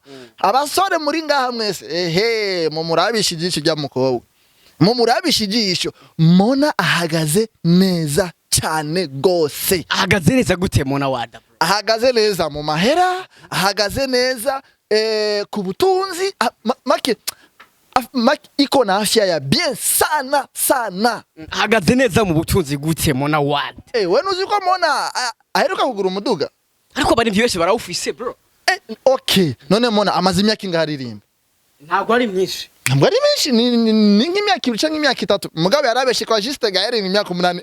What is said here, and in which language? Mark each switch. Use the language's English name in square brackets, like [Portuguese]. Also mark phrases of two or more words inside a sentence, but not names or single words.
[Rundi] Abasore muri ngaha mwese mu murabishijisho rya mukobwa, mu murabishijisho Mona ahagaze neza cyane gose. Ahagaze neza gute Mona wada? Ahagaze neza mu mahera, ahagaze neza ku butunzi, [Swahili] make iko na afya ya [Rundi] bien sana. Ahagaze neza mu butunzi gute Mona wada? We nuzi ko Mona aheruka kugura umuduga? Ariko bari byose barawufise bro. Okay, none Mona amaze imyaka ingaririmba? Ntabwo ari myinshi. Ntabwo ari myinshi, ni nk'imyaka 2 cyangwa imyaka 3. Mugabe yarabeshe kwa Juste Gaël ni imyaka 8.